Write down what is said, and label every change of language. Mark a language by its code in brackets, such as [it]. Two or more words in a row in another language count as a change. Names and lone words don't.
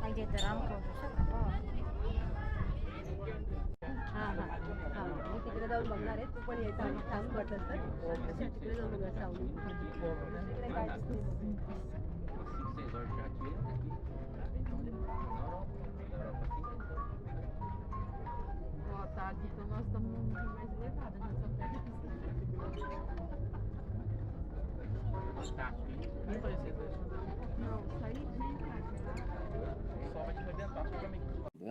[ru] эта рамка уже вся пропала. [mr] मग तिकडे जाऊन बघणार आहे. तू पण यायचं आणि छान वाटलं तर तशी तिकडे जाऊन बघायचं सावली. तिकडे काय दिसते बघ. [ru] Так, у нас там Да?